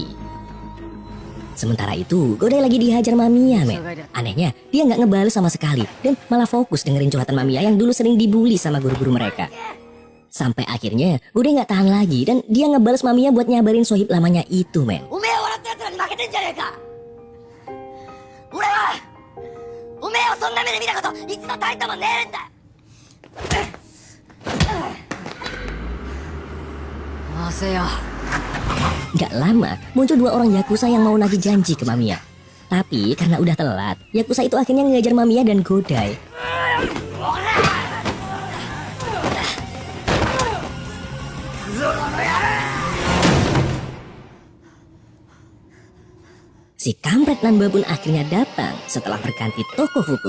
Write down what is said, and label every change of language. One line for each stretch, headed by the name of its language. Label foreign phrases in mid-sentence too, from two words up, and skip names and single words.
Indonesian: Sementara itu, Godai lagi dihajar Mamiya, men. Anehnya, dia gak ngebales sama sekali dan malah fokus dengerin curhatan Mamiya yang dulu sering dibully sama guru-guru mereka. Sampai akhirnya, Godai gak tahan lagi dan dia ngebales Mamiya buat nyabarin sohib lamanya itu, men.
Japanese: おめえ笑った奴らに負けてんじゃねえか。俺はおめえをそんな目で見たこと一度たりともねえんだ。
Indonesian: Masa ya? Gak lama, muncul 2 orang Yakuza yang mau nagih janji ke Mamiya. Tapi karena udah telat, Yakuza itu akhirnya ngejar Mamiya dan Godai. Si kampret Nanba pun akhirnya datang setelah berganti Tokofuku.